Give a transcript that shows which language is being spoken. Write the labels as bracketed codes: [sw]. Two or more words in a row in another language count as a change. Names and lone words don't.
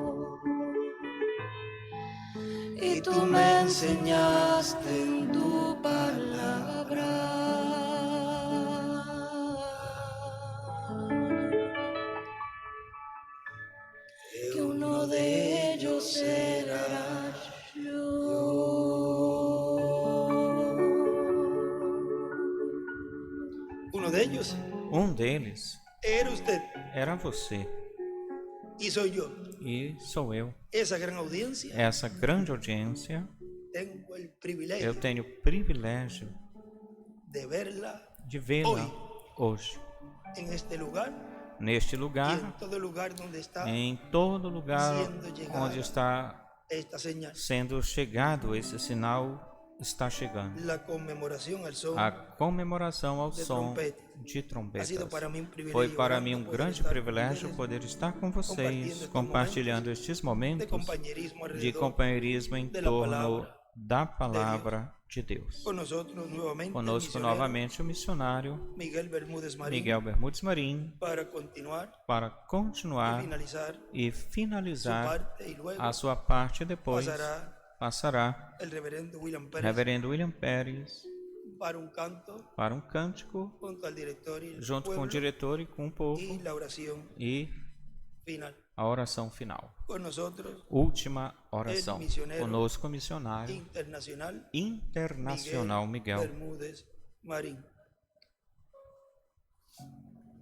[es] Y tú me enseñaste en tu palabra que uno de ellos era yo. Uno de ellos [pt] deles [es] era usted [pt] era você [es] y soy yo. [pt] e sou eu. [es] Esa gran audiencia, [pt] Essa grande audiência, [es] tengo el [pt] eu [es] privilegio [pt] tenho o privilégio [es] de verla [pt] de vê-la hoje, [es] en este lugar [pt] neste [es] y [pt] lugar, [es] en todo lugar donde está [pt] em todo lugar [es] siendo llegada [pt] onde está [es] esta señal. [pt] sendo chegado esse sinal, está chegando. [es] La conmemoración al son [pt] A comemoração ao de som [es] trompete. [pt] de [es] Ha [pt] trombetas. [es] sido para mí un privilegio [pt] Foi para grande mim um [es] poder [pt] grande [es] estar con [pt] privilégio [es] ustedes, [pt] poder estar com vocês, compartilhando compartilhando estes [es] de [pt] momentos [es] compañerismo [pt] de [es] alrededor [pt] companheirismo em [es] de la [pt] torno [es] palabra [pt] da palavra de Deus. [es] con nosotros nuevamente el [pt] Conosco [es] misionero [pt] novamente o missionário [es] Miguel Bermúdez Marín [pt] Miguel Bermudes Marim [es] para continuar [pt] para [es] y [pt] continuar [es] finalizar [pt] e [es] su [pt] finalizar [es] parte y luego [pt] a sua parte. Depois [es] pasará [pt] passará [es] el reverendo William Pérez [pt] Reverendo William Pérez [es] para un canto [pt] para um cântico [es] junto al director y el [pt] junto com o [es] pueblo [pt] diretor e com o povo [es] y la oración [pt] e [es] final. [pt] a oração final. [es] Con nosotros [pt] Última oração. missionário Conosco o missionário [es] internacional Miguel Bermúdez Marín.